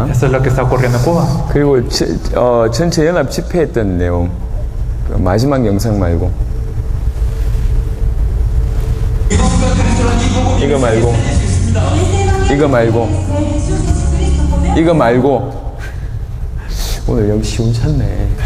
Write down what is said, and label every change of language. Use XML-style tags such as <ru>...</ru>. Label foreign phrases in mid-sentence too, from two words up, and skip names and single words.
<es>Esto es lo que está ocurriendo en Cuba.</es> <ko>그리고 전체 연합 집회했던 내용 그 마지막 영상 말고 이거 말고 이거 말고 오늘 여기 시원찮네.</ko>